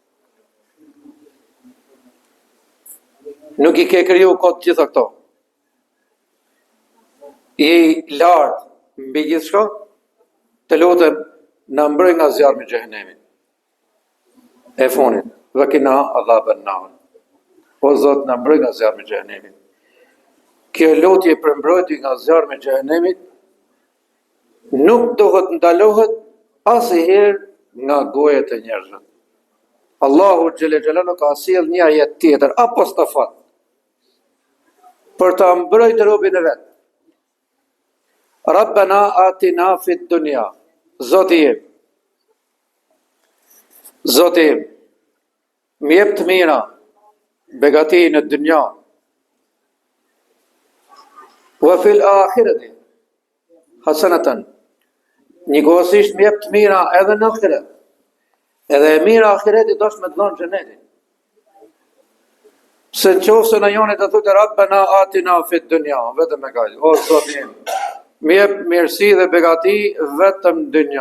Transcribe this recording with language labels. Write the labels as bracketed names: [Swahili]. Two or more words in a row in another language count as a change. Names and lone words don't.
[Albanian] Nuk i ke kriju kot gjitha këto. Je i lartë mbi gjithçka, të lutem na mbroj nga zjarmi i xhehenemit. E fonit, [Arabic] وقنا عذاب النار. [Albanian] O Zot, na mbroj nga zjarmi i xhehenemit. Kjo lutje për mbrojtje nga zjarmi i xhehenemit nuk dohet ndalohet asnjëherë nga gojet e njerëzve. [Arabic] الله جل جلاله [Albanian] ka sjell një ajet tjetër apostafat për ta mbrojtur robën e vet. [Arabic] ربنا آتنا في الدنيا. [Albanian] Zoti, Zoti, më jep të mira, begati në dynja, [Arabic] وفي الآخرة حسنة. [Albanian] Njëkohësisht më jep të mira edhe në ahiret. Edhe e mira ahiretit është me të dhënë xhenetin. Se në qofë se në jonit të thutë [Arabic] ربنا آتنا في الدنيا, [Albanian] vetëm e kajtë, o Zotim, më jep mirësi dhe begati vetëm dënja.